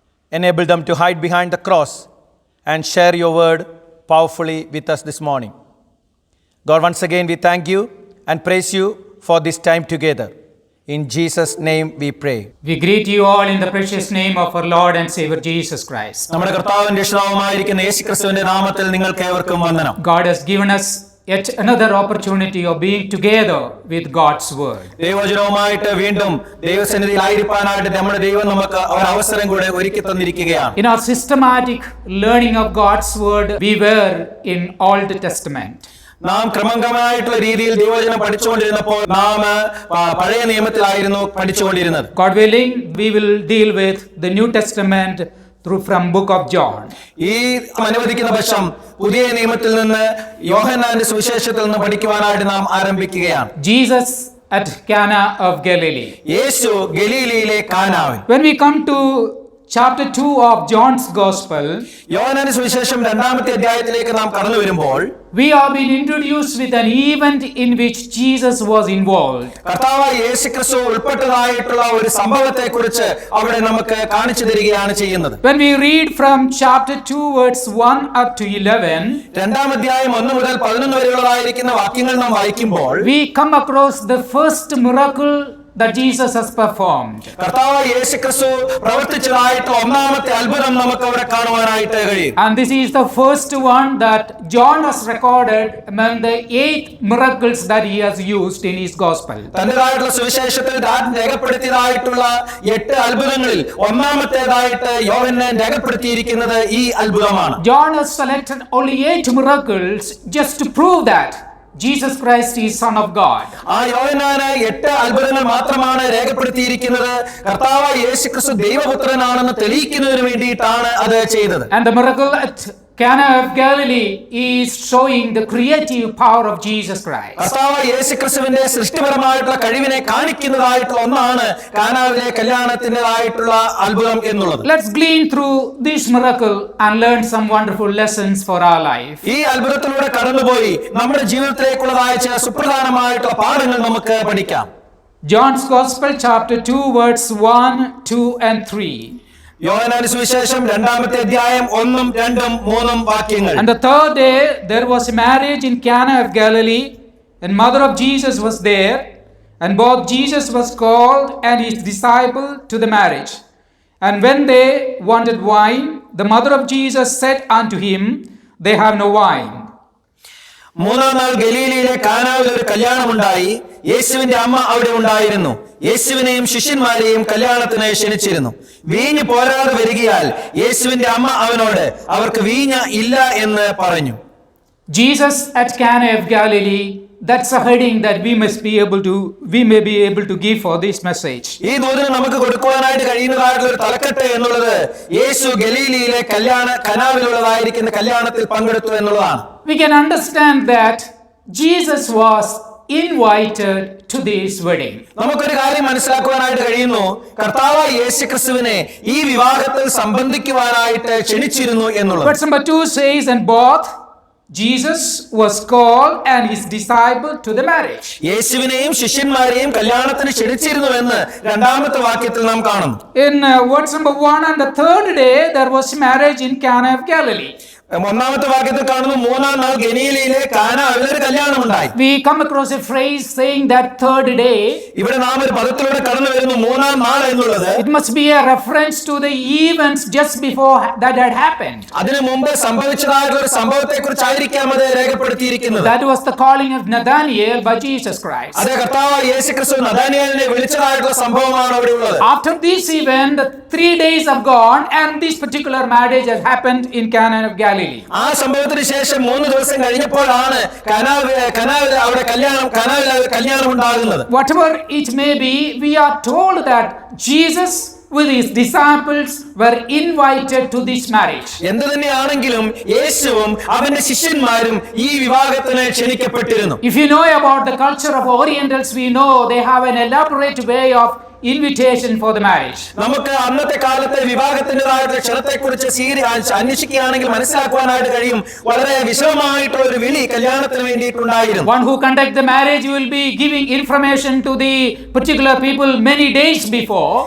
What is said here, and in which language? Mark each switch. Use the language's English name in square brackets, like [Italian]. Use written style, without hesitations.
[English] Enable them to hide behind the cross and share your word powerfully with us this morning. God, once again, we thank you and praise you for this time together. In Jesus' name we pray. We greet you all in the precious name of our Lord and Savior Jesus Christ. [Malayalam] നമ്മുടെ കർത്താവിന്റെ രക്ഷിതാവുമായിരിക്കുന്ന യേശുക്രിസ്തുവിന്റെ നാമത്തിൽ നിങ്ങൾക്ക് ഏവർക്കും വന്ദനം. [English] God has given us yet another opportunity of being together with God's word. [Malayalam] ദൈവവചനവുമായിട്ട് വീണ്ടും ദൈവസന്നിധിയിലായിരിക്കാനായിട്ട് നമ്മുടെ ദൈവം നമുക്ക് ഒരു അവസരം കൂടെ ഒരുക്കി തന്നിരിക്കുകയാണ്. [English] In our systematic learning of God's word, we were in Old Testament. [Malayalam] നാം ക്രമമായിട്ടുള്ള രീതിയിൽ ദൈവവചനം പഠിച്ചുകൊണ്ടിരുന്നപ്പോൾ നാം പഴയ നിയമത്തിലായിരുന്നു പഠിച്ചുകൊണ്ടിരുന്നത്. [English] God willing, we will deal with the New Testament from book of John. [Malayalam] ഈ അനുവദിക്കുന്ന പക്ഷം പുതിയ നിയമത്തിൽ നിന്ന് യോഹന്നാന്റെ സുവിശേഷത്തിൽ നിന്ന് പഠിക്കുവാനായിട്ട് നാം ആരംഭിക്കുകയാണ്. [English] Jesus at Cana of Galilee. [Malayalam] യേശു ഗലീലയിലെ കാനാവിൽ. [English] When we come to chapter 2 of John's Gospel, [Malayalam] യോഹന്നാന്റെ സുവിശേഷം 2-ാമത്തെ അധ്യായത്തിലേക്ക് നാം കടന്നു വരുമ്പോൾ [English] we are being introduced with an event in which Jesus was involved. [Malayalam] കർത്താവായ യേശുക്രിസ്തു ഉൾപ്പെട്ടതായിട്ടുള്ള ഒരു സംഭവത്തെക്കുറിച്ച് അവിടെ നമുക്ക് കാണിച്ചു തരികയാണ് ചെയ്യുന്നത്. [English] When we read from chapter 2 verse 1 up to 11, [Malayalam] 2-ാം അധ്യായം 1 മുതൽ 11 വരെയുള്ളതായിരിക്കുന്ന വാക്യങ്ങൾ നാം വായിക്കുമ്പോൾ [English] we come across the first miracle that Jesus has performed. [Malayalam] കർത്താവായ യേശുക്രിസ്തു പ്രവർത്തിച്ചതായിട്ടുള്ള ഒന്നാമത്തെ അത്ഭുതം നമുക്ക് അവിടെ കാണുവാനായിട്ട് കഴിയും. [English] And this is the first one that John has recorded among the 8 miracles that he has used in his gospel. [Malayalam] തന്റേതായിട്ടുള്ള സുവിശേഷത്തിൽ രേഖപ്പെടുത്തിയതായിട്ടുള്ള 8 അത്ഭുതങ്ങളിൽ ഒന്നാമത്തേതായിട്ട് യോഹന്നാൻ രേഖപ്പെടുത്തിയിരിക്കുന്നത് ഈ അത്ഭുതമാണ്. [English] John has selected only 8 miracles just to prove that Jesus Christ is Son of God. [Malayalam] ആ യോഹന്നാന് 8 അത്ഭുതങ്ങൾ മാത്രമാണ് രേഖപ്പെടുത്തിയിരിക്കുന്നത്. കർത്താവായ യേശുക്രിസ്തു ദൈവപുത്രനാണെന്ന് തെളിയിക്കുന്നതിന് വേണ്ടിയിട്ടാണ് അത് ചെയ്തത്. [English] And the miracle at Cana of Galilee is showing the creative power of Jesus Christ. [Malayalam] കർത്താവായ യേശുക്രിസ്തുവിന്റെ സൃഷ്ടിപരമായിട്ടുള്ള കഴിവിനെ കാണിക്കുന്നതായിട്ടുള്ള ഒന്നാണ് കാനാവിലെ കല്യാണത്തിൻ്റെതായിട്ടുള്ള അത്ഭുതം എന്നുള്ളത്. [English] Let's glean through this miracle and learn some wonderful lessons for our life. [Malayalam] ഈ അത്ഭുതത്തിലൂടെ കടന്നുപോയി നമ്മുടെ ജീവിതത്തിലേക്കുള്ളതായ ചില സുപ്രധാനമായിട്ടുള്ള പാഠങ്ങൾ നമുക്ക് പഠിക്കാം. [English] John's Gospel chapter 2 verse 1, 2 and 3. [Malayalam] യോഹന്നാന്റെ സുവിശേഷം 2-ാമത്തെ അധ്യായം 1, 2, 3 വാക്യങ്ങൾ. [English] And the third day there was a marriage in Cana of Galilee, and mother of Jesus was there, and both Jesus was called and his disciple to the marriage. And when they wanted wine, the mother of Jesus said unto him, they have no wine. [Malayalam] 3-ാം നാൾ ഗലീലയിലെ കാനാവിൽ ഒരു കല്യാണമുണ്ടായി. യേശുവിന്റെ അമ്മ അവിടെ ഉണ്ടായിരുന്നു. യേശുവിനെയും ശിഷ്യന്മാരെയും കല്യാണത്തിന് ക്ഷണിച്ചിരുന്നു. വീഞ്ഞ് പോരാതെ വരികയാൽ യേശുവിന്റെ അമ്മ അവനോട് അവർക്ക് വീഞ്ഞ ഇല്ല എന്ന് പറഞ്ഞു. [English] Jesus at Cana of Galilee, that's a heading that we may be able to give for this message. [Malayalam] ഈ ദൂതന് നമുക്ക് കൊടുക്കുവാനായിട്ട് കഴിയുന്നതായിട്ടുള്ള ഒരു തലക്കെട്ട് എന്നുള്ളത് യേശു ഗലീലയിലെ കനാവിലുള്ളതായിരിക്കുന്ന കല്യാണത്തിൽ പങ്കെടുത്തു എന്നുള്ളതാണ്. [English] We can understand that Jesus was invited to this wedding. [Malayalam] നമുക്കൊരു കാര്യം മനസ്സിലാക്കുവാനായിട്ട് കഴിയുന്നു, കർത്താവായ യേശുക്രിസ്തുവിനെ ഈ വിവാഹത്തിൽ സംബന്ധിക്കുവാനായിട്ട് ക്ഷണിച്ചിരുന്നു എന്നുള്ളത്. [English] Verse number 2 says, and both Jesus was called and his disciple to the marriage. [Malayalam] യേശുവിനെയും ശിഷ്യന്മാരെയും കല്യാണത്തിന് ക്ഷണിച്ചിരുന്നുവെന്ന് 2-ാമത്തെ വാക്യത്തിൽ നാം കാണുന്നു. [English] In verse number 1, and the third day there was marriage in Cana of Galilee. [Malayalam] 1-ാമത്തെ വാക്യത്തിൽ കാണുന്നു 3-ാം നാൾ ഗലീലയിലെ കാനാവിൽ ഒരു കല്യാണമുണ്ടായി. [English] We come across a phrase saying that third day. [Malayalam] ഇവിടെ നാം ഒരു പദത്തിലൂടെ കടന്നു വരുന്നു 3-ാം നാൾ എന്നുള്ളത്. [English] It must be a reference to the events just before that had happened. [Malayalam] അതിനു മുമ്പ് സംഭവിച്ചതായിട്ടുള്ള ഒരു സംഭവത്തെക്കുറിച്ചായിരിക്കാം അത് രേഖപ്പെടുത്തിയിരിക്കുന്നത്. [English] That was the calling of Nathanael by Jesus Christ. [Malayalam] അതേ കർത്താവായ യേശുക്രിസ്തു നഥാനിയേലിനെ വിളിച്ചതായിട്ടുള്ള സംഭവമാണ് അവിടെ ഉള്ളത്. [English] After this event, 3 days have gone and this particular marriage has happened in Cana of Galilee. [Malayalam] ആ സംഭവത്തിന് ശേഷം 3 ദിവസം കഴിഞ്ഞപ്പോഴാണ് കനാവിൽ അവിടെ കല്യാണം ഉണ്ടാകുന്നത്. [English] Whatever it may be, we are told that Jesus with his disciples were invited to this marriage. [Malayalam] എന്തു തന്നെയാണെങ്കിലും യേശുവും അവന്റെ ശിഷ്യന്മാരും ഈ വിവാഹത്തിന് ക്ഷണിക്കപ്പെട്ടിരുന്നു. [English] If you know about the culture of Orientals, we know they have an elaborate way of invitation for the marriage. [Malayalam] നമുക്ക് അന്നത്തെ കാലത്തെ വിവാഹത്തിൻ്റെതായിട്ടുള്ള ക്ഷണത്തെക്കുറിച്ച് അന്വേഷിക്കുകയാണെങ്കിൽ മനസ്സിലാക്കുവാനായിട്ട് കഴിയും. വളരെ വിശദമായിട്ടുള്ള ഒരു വിളി കല്യാണത്തിന് വേണ്ടിയിട്ടുണ്ടായിരുന്നു. [English] One who conduct the marriage will be giving information to the particular people many days before.